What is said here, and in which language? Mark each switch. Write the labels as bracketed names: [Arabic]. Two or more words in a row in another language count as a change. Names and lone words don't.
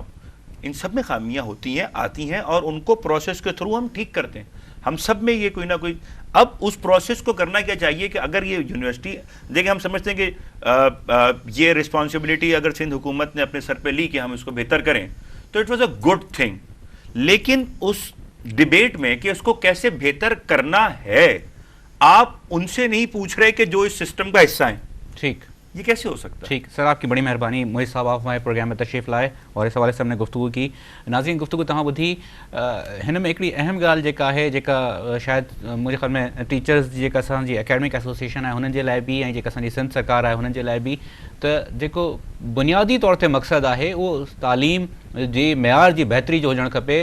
[Urdu] ان سب میں خامیاں ہوتی ہیں، آتی ہیں، اور ان کو پروسیس کے تھرو ہم ٹھیک کرتے ہیں. ہم سب میں یہ کوئی نہ کوئی. اب اس پروسیس کو کرنا کیا چاہیے کہ اگر یہ یونیورسٹی، دیکھیں ہم سمجھتے ہیں کہ یہ رسپانسبلٹی اگر سندھ حکومت نے اپنے سر پہ لی کہ ہم اس کو بہتر کریں، تو [English] it was a good thing. [Urdu] لیکن اس ڈبیٹ میں کہ اس کو کیسے بہتر کرنا ہے، آپ ان سے نہیں پوچھ رہے کہ جو اس سسٹم کا حصہ ہیں. ٹھیک، یہ کیسے ہو سکتا ہے؟ ٹھیک سر، آپ کی بڑی مہربانی. موہد صاحب آپ ہمارے پروگرام میں تشریف لائے اور اس حوالے سے ہم نے گفتگو کی. ناظرین گفتگو [Sindhi] توهان ٻڌي. هن ۾ هڪڙي اهم ڳالهه جيڪا آهي، جيڪا شايد منهنجي خيال ۾ ٽيچرس جيڪا اسان جي اڪيڊمڪ ايسوسيئيشن آهي هنن جي لاءِ به، ۽ جيڪا اسان جي سنڌ سرڪار آهي هنن جي لاءِ به، ته جيڪو بنيادي طور تي مقصد آهي اهو تعليم جي معيار جي بهتري جو هجڻ کپي.